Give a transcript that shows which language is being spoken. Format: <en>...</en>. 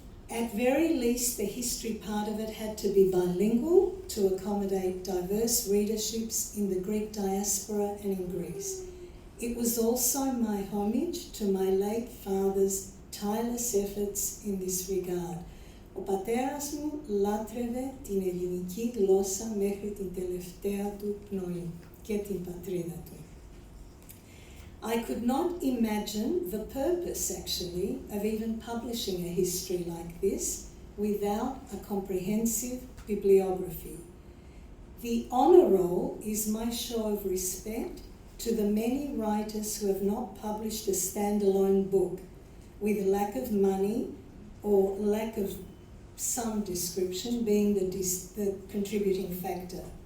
<en>At very least, the history part of it had to be bilingual to accommodate diverse readerships in the Greek diaspora and in Greece. It was also my homage to my late father's tireless efforts in this regard.</en> <el>Ο πατέρας μου λάτρευε την ελληνική γλώσσα μέχρι την τελευταία του πνοή και την πατρίδα του.</el> <en>I could not imagine the purpose, actually, of even publishing a history like this without a comprehensive bibliography. The honour roll is my show of respect to the many writers who have not published a standalone book with lack of money or lack of some description being the contributing factor.</en>